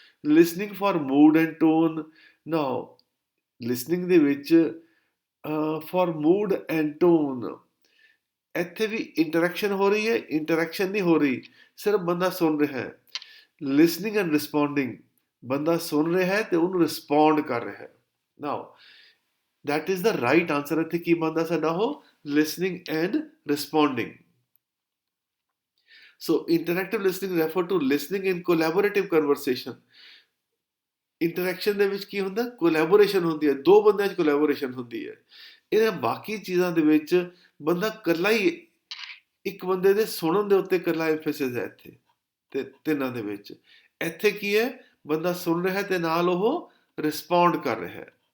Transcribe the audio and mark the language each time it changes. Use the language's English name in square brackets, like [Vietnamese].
[English] listening for mood and tone, [Punjabi] now listening ਦੇ ਵਿੱਚ for mood and tone, ਇੱਥੇ ਵੀ interaction ਹੋ ਰਹੀ ਹੈ? ਇੰਟਰੈਕਸ਼ਨ ਨਹੀਂ ਹੋ ਰਹੀ, ਸਿਰਫ ਬੰਦਾ ਸੁਣ ਰਿਹਾ ਹੈ। [English] listening and responding, [Punjabi] ਬੰਦਾ ਸੁਣ ਰਿਹਾ ਹੈ ਤੇ ਉਹਨੂੰ ਰਿਸਪੌਂਡ ਕਰ ਰਿਹਾ ਹੈ। [English] Now that is the right answer। [Punjabi] ਇੱਥੇ ਕੀ ਬਣਦਾ ਸਾਡਾ? [English] ਉਹ listening and responding। so interactive listening refer to listening in collaborative conversation। [Punjabi] Interaction ਦੇ ਵਿੱਚ ਕੀ ਹੁੰਦਾ? ਕੋਲੈਬੋਰੇਸ਼ਨ ਹੁੰਦੀ ਹੈ, ਦੋ ਬੰਦਿਆਂ 'ਚ ਕੋਲੈਬੋਰੇਸ਼ਨ ਹੁੰਦੀ ਹੈ। ਇਹਨਾਂ ਬਾਕੀ ਚੀਜ਼ਾਂ ਦੇ ਵਿੱਚ ਬੰਦਾ ਇਕੱਲਾ ਹੀ, ਇੱਕ ਬੰਦੇ ਦੇ ਸੁਣਨ ਦੇ ਉੱਤੇ ਇਕੱਲਾ ਐਮਫੈਸਿਸ ਹੈ ਇੱਥੇ ਤੇ ਤਿੰਨਾਂ ਦੇ ਵਿੱਚ। ਇੱਥੇ ਕੀ ਹੈ? ਬੰਦਾ ਸੁਣ ਰਿਹਾ ਤੇ ਨਾਲ ਉਹ ਰਿਸਪੌਂਡ ਕਰ ਰਿਹਾ ਹੈ।